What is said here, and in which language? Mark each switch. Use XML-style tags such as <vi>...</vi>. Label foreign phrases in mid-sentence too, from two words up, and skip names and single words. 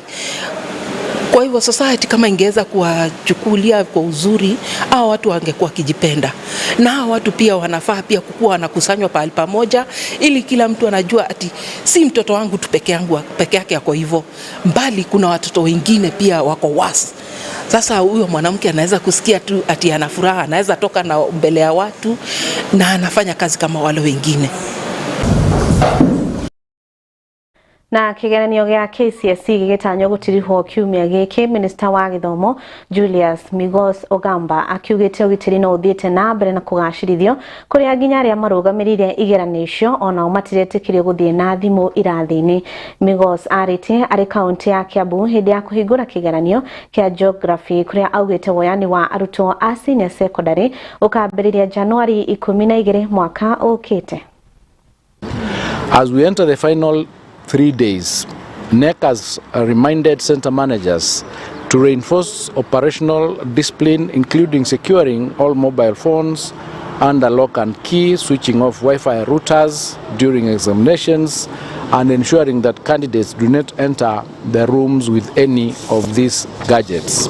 <sw>Kwa hivyo society kama ingeweza kuwachukulia kwa uzuri, hao watu wangekuwa kijipenda, na hao watu pia wanafaa pia kukuwa wanakusanywa pahali pamoja, ili kila mtu anajua ati si mtoto wangu tu peke yake yako hivyo, mbali kuna watoto wengine pia wako wasi. Sasa huyo mwanamke anaweza kusikia tu ati ana furaha, anaweza toka na mbele ya watu na anafanya kazi kama wale wengine.</sw> <ki>Na kigeranio gia KCSE gigitanyo gutirihwo kiumia giki, Minister wa Githomo Julius Migos Ogamba akiugite ugitiri no uthiete na mbere na kugacirithio kuria nginya aria marugamirire igeranio icio ona umatiretekirie guthie na thimu irathini. Migos arite ari kaunti ya Kiambu hindi ya kuhingura kigeranio kia geography kuria augite woyani wa arutwo a</ki> <en>senior secondary</en> <ki>ukambiriria Januari 12 mwaka ukite.</ki> <en>As we enter the final 3 days, NEC has reminded center managers to reinforce operational discipline, including securing all mobile phones under lock and key, switching off Wi-Fi routers during examinations, and ensuring that candidates do not enter the rooms with any of these gadgets.</en>